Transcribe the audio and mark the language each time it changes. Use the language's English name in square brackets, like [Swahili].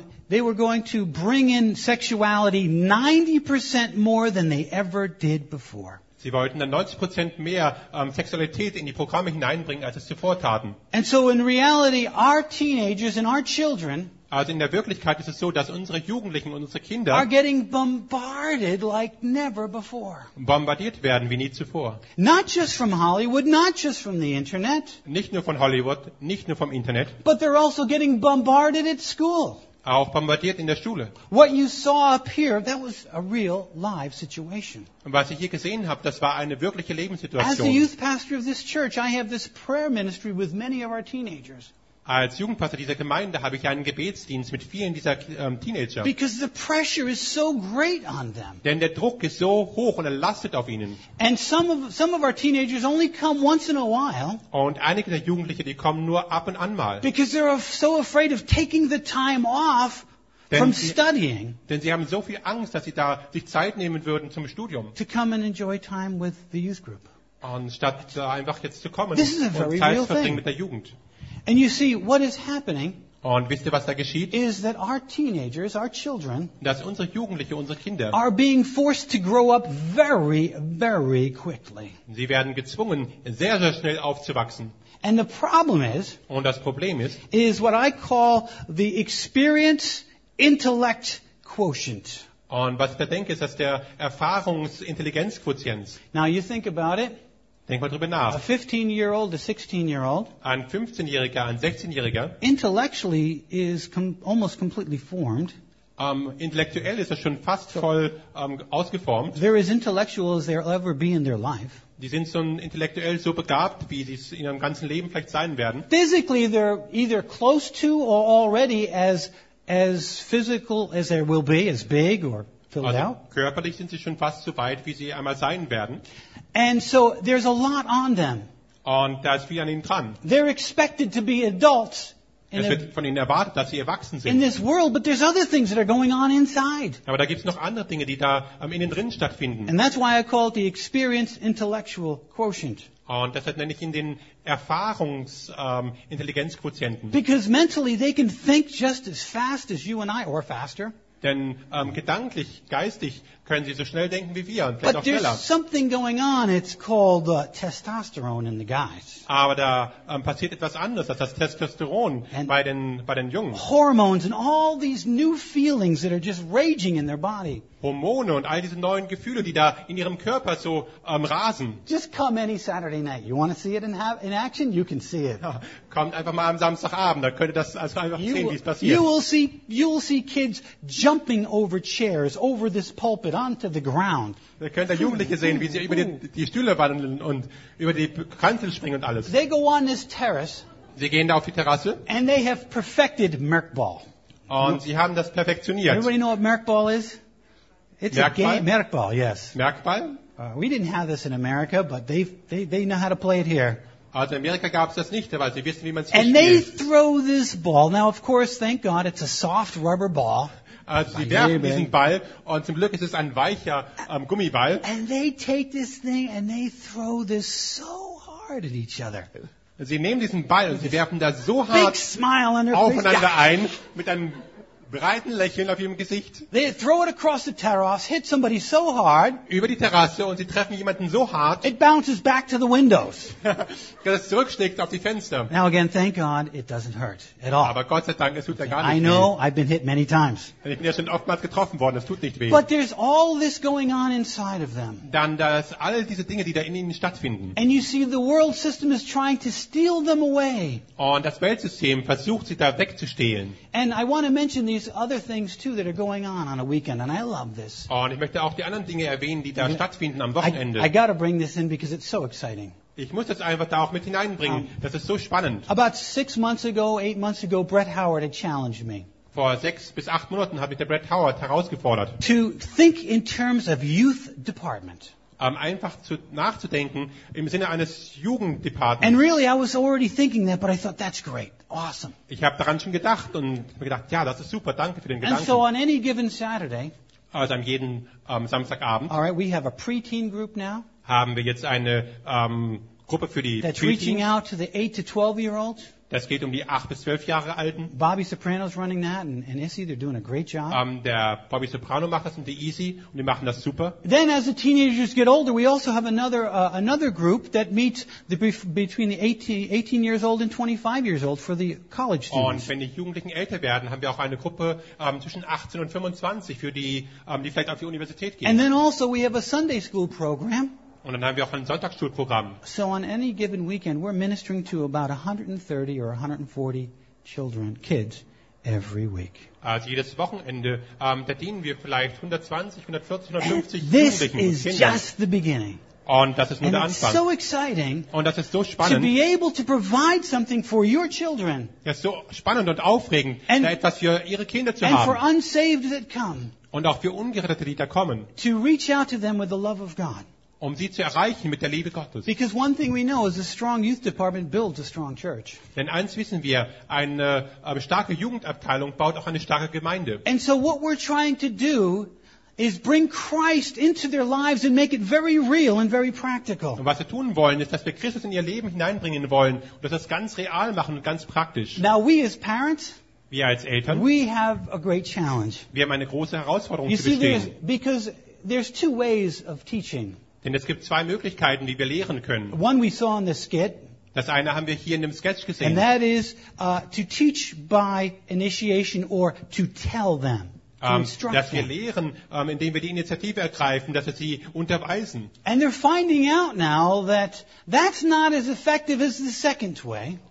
[English] They were going to bring in sexuality 90% more than they ever did before. [German] Sie wollten dann 90% mehr Sexualität in die Programme hineinbringen, als es zuvor taten. [English] And so in reality, our teenagers and our children. [German] Also in der Wirklichkeit ist es so, dass unsere Jugendlichen und unsere Kinder [English] are getting bombarded like never before. [German] Bombardiert werden wie nie zuvor. [English] Not just from Hollywood, not just from the internet. [German] Nicht nur von Hollywood, nicht nur vom Internet. [English] But they're also getting bombarded at school. [German] Auch bombardiert in der Schule. [English] What you saw up here, that was a real live situation. [German] Was ich hier gesehen habe, das war eine wirkliche Lebenssituation. [English] As the youth pastor of this church, I have this prayer ministry with many of our teenagers. [German] Als Jugendpastor dieser Gemeinde habe ich einen Gebetsdienst mit vielen dieser Teenager. [English] Because the pressure is so great on them. [German] Denn der Druck ist so hoch und er lastet auf ihnen. [English] And some of our teenagers only come once in a while. [German] Und einige der Jugendliche, die kommen nur ab und an mal. [English] Because they're so afraid of taking the time off. From studying, [German] denn sie haben so viel Angst, dass sie da sich Zeit nehmen würden zum Studium. [English] To come and enjoy time with the youth group. [German] Und statt einfach jetzt zu kommen und Zeit zu verbringen mit der Jugend. [English] And you see what is happening. [German] Und wisst ihr, was da geschieht? [English] Is that our teenagers, our children, [German] dass unsere Jugendliche, unsere Kinder, [English] are being forced to grow up very, very quickly. [German] Sie werden gezwungen, sehr, sehr schnell aufzuwachsen. [English] And the problem is. [German] Und das Problem ist. [English] Is what I call the experience intellect quotient. [German] Und was ich da denke, ist, dass der Erfahrungsintelligenzquotient. [English] Now you think about it. [German] Denk mal drüber nach. [English] A 15-year-old, a 16-year-old. [German] Ein 15-Jähriger, ein 16-Jähriger. [English] Intellectually is almost completely formed. [German] Intellektuell ist er schon fast voll ausgeformt. [English] They're as intellectual as they'll ever be in their life. [German] Die sind so intellektuell so begabt, wie sie es in ihrem ganzen Leben vielleicht sein werden. [English] Physically they're either close to or already as physical as they will be, as big or filled out. [German] Also körperlich sind sie schon fast so weit, wie sie einmal sein werden. [English] And so there's a lot on them. [German] Und da ist viel an ihnen dran. [English] They're expected to be adults. [German] Es wird von ihnen erwartet, dass sie erwachsen sind. [English] In this world, but there's other things that are going on inside. [German] Aber da gibt's noch andere Dinge, die da am innen drin stattfinden. [English] And that's why I call it the experience intellectual quotient. [German] Und deshalb nenne ich ihn den Erfahrungsintelligenzquotienten. [English] Because mentally they can think just as fast as you and I, or faster. [German] Denn gedanklich, geistig können sie so schnell denken wie wir und vielleicht auch schneller. [English] But there's something going on. It's called testosterone in the guys. [German] Aber da passiert etwas anderes, das heißt Testosteron bei den Jungen. [English] Hormones and all these new feelings that are just raging in their body. [German] Hormone und all diese neuen Gefühle, die da in ihrem Körper so rasen. [English] Just come any Saturday night. You want to see it in action? You can see it. [German] Kommt einfach mal am Samstagabend. Da könnt ihr das also einfach sehen, wie es passiert. [English] You will see kids jumping over chairs, over this pulpit. But onto the ground. [German] Da könnt ihr Jugendliche sehen, wie sie über die Stühle wandeln und über die Kanzel springen und alles. [English] They go on this terrace. [German] Sie gehen da auf die Terrasse. [English] And they have perfected Merkball. [German] Und sie haben das perfektioniert. [English] Everybody know what Merkball is? It's Merkball? A game. Merkball, yes. Merkball? We didn't have this in America, but they know how to play it here. [German] Also in Amerika gab es das nicht, aber sie wissen, wie man es spielt. [English] And they throw this ball. Now, of course, thank God, it's a soft rubber ball. [German] Also sie werfen diesen Ball und zum Glück ist es ein weicher Gummiball. [English] And they take this thing and they throw this so hard at each other. [German] Sie nehmen diesen Ball und sie werfen das so hart aufeinander ein mit einem breiten Lächeln auf ihrem Gesicht. [English] They throw it across the terrace, hit somebody so hard. [German] Über die Terrasse und sie treffen jemanden so hart. [English] It bounces back to the windows. [German] Das zurückschlägt auf die Fenster. [English] Now again, thank God, it doesn't hurt at all. [German] Aber Gott sei Dank, es tut ja gar nicht [English] I know, [German] weh. [English] I've been hit many times. [German] Ich bin ja schon oftmals getroffen worden, es tut nicht weh. [English] But there's all this going on inside of them. [German] Dann das all diese Dinge, die da in ihnen stattfinden. [English] And you see, the world system is trying to steal them away. [German] Und das Weltsystem versucht, sie da wegzustehlen. [English] And I want to mention these other things too that are going on a weekend, and I love this. [German] Und ich möchte auch die anderen Dinge erwähnen, die da stattfinden am Wochenende. [English] I got to bring this in because it's so exciting. [German] Ich muss das einfach da auch mit hineinbringen. Das ist so spannend. [English] About 6 months ago, 8 months ago, Brett Howard had challenged me. [German] Vor 6 bis 8 Monaten hat mich der Brett Howard herausgefordert. [English] To think in terms of youth department. [German] Einfach zu nachzudenken im Sinne eines Jugenddepartments. [English] And really, I was already thinking that, but I thought that's great. Awesome. [German] Ich habe daran schon gedacht und mir gedacht, ja, das ist super. Danke für den Gedanken. [English] And so on any given Saturday. [German] Also an jeden Samstagabend. [English] All right, we have a preteen group now. [German] Haben wir jetzt eine Gruppe für die [English] That's reaching out to the 8 to 12 year olds. [German] Das geht um die 8 bis 12 Jahre alten. [English] Bobby Soprano's running that and Issy, they're doing a great job. [German] Der Bobby Soprano macht das und die Issy und die machen das super. [English] Then as the teenagers get older, we also have another group that meets between the 18 years old and 25 years old for the college students. [German] Und wenn die Jugendlichen älter werden, haben wir auch eine Gruppe zwischen 18 und 25 für die die vielleicht auf die Universität gehen. [English] And then also we have a Sunday school program. [German] Und dann haben wir auch ein Sonntagsschulprogramm. [English] So on any given weekend we're ministering to about 130 or 140 children, kids every week. [German] Also jedes Wochenende da dienen wir vielleicht 120, 140, 150 Jugendlichen und Kindern. [English] This is just the beginning. [German] Und das ist nur der Anfang. [English] So exciting. [German] Und das ist so spannend. [English] To be able to provide something for your children. [German] Das ist so spannend und aufregend, and, da etwas für ihre Kinder zu haben. [English] And for unsaved that come. [German] Und auch für Ungerettete, die da kommen. [English] To reach out to them with the love of God. [German] Um sie zu erreichen mit der Liebe Gottes. [English] Because one thing we know is a strong youth department builds a strong church. [German] Denn eins wissen wir, eine starke Jugendabteilung baut auch eine starke Gemeinde. [English] And so what we're trying to do is bring Christ into their lives and make it very real and very practical. [German] Und was wir tun wollen, ist, dass wir Christus in ihr Leben hineinbringen wollen und das ganz real machen und ganz praktisch. [English] Now we as parents, [German] wir als Eltern, [English] we have a great challenge. [German] Wir haben eine große Herausforderung [English] you [German] zu bestehen. [English] See, because there's two ways of teaching. [German] Denn es gibt zwei Möglichkeiten, wie wir lehren können. [English] One we saw in the skit, [German] das eine haben wir hier in dem Sketch gesehen. [English] And that is to teach by initiation or to tell them, to instruct them. [German] Dass wir lehren, indem wir die Initiative ergreifen, dass wir sie unterweisen. [English] And they're finding out now that that's not as effective as the second way.